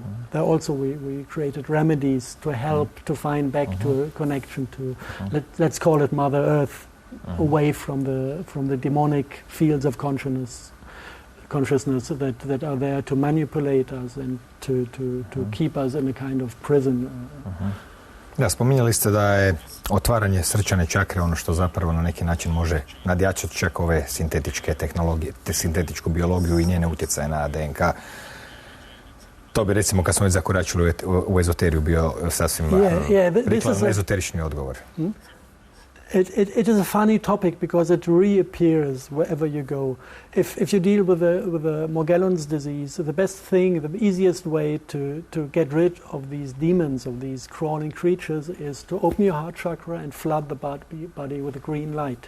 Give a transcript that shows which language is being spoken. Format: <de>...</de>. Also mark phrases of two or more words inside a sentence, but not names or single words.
<en>There also we created remedies to help to find back to a connection to, let's call it Mother Earth, away from the demonic fields of consciousness that are there to manipulate us and to keep us in a kind of prison.</en> <hr>Da, spominjali ste da je otvaranje srčane čakre ono što zapravo na neki način može nadjačati čak ove sintetičke tehnologije, te sintetičku biologiju i njene utjecaje na DNK. To bi recimo kad smo već zakoračili u ezoteriju bio sasvim ezoterični odgovor.</hr> <en>It is a funny topic because it reappears wherever you go. If you deal with the Morgellons disease, the best thing, the easiest way to get rid of these demons, of these crawling creatures, is to open your heart chakra and flood the body with a green light.</en>